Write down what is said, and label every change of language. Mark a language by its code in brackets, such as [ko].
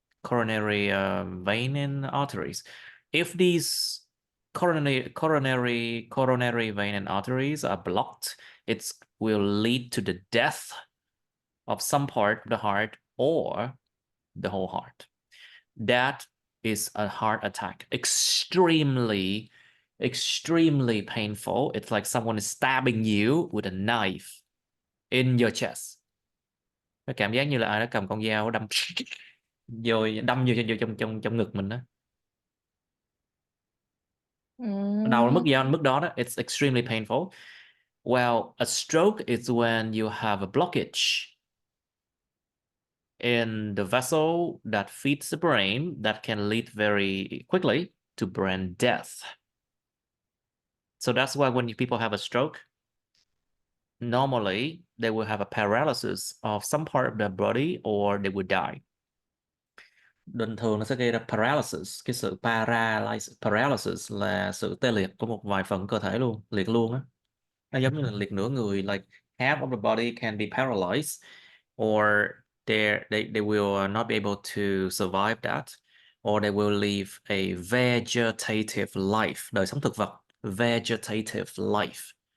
[en] Coronary vein and arteries. If these coronary vein and arteries are blocked, it will lead to the death of some part of the heart or the whole heart. That is a heart attack. Extremely painful. It's like someone is stabbing you with a knife in your chest. [vi] Cái cảm giác như là ai đó cầm con dao đâm rồi đâm vô trong trong trong ngực mình đó. Đau đến mức đó đó. [en] It's extremely painful. Well, a stroke is when you have a blockage in the vessel that feeds the brain that can lead very quickly to brain death. So that's why when people have a stroke, normally they will have a paralysis of some part of their body or they will die. [vi] Bình thường nó sẽ gây ra paralysis. Cái sự paralysis là sự tê liệt của một vài phần cơ thể luôn, liệt luôn á. Nó giống như là liệt nửa người, like [en] half of the body can be paralyzed, or they will not be able to survive that, or they will live a vegetative life, [vi] đời sống thực vật, [en] vegetative life.